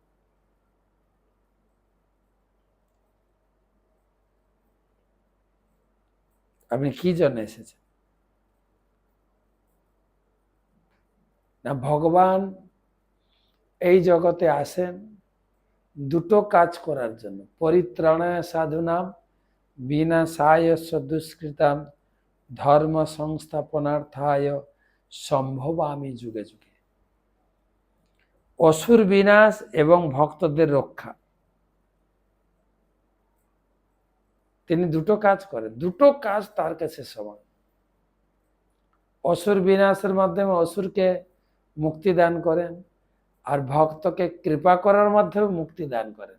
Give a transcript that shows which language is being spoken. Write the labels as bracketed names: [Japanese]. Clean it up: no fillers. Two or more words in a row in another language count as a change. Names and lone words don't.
[Bangla] আপনি কি জন্য এসেছেন? না, ভগবান এই জগতে আসেন দুটো কাজ করার জন্য। [Sanskrit] পরিত্রাণায় সাধুনাম বিনাশায় দুষ্কৃতাম ধর্ম সংস্থাপনার্থায় সম্ভবামি যুগে যুগে। [Bangla] অসুর বিনাশ এবং ভক্তদের রক্ষা, তিনি দুটো কাজ করেন। দুটো কাজ তার কাছে সমান। অসুর বিনাশের মাধ্যমে অসুরকে মুক্তি দান করেন, আর ভক্তকে কৃপা করার মাধ্যমে মুক্তি দান করেন।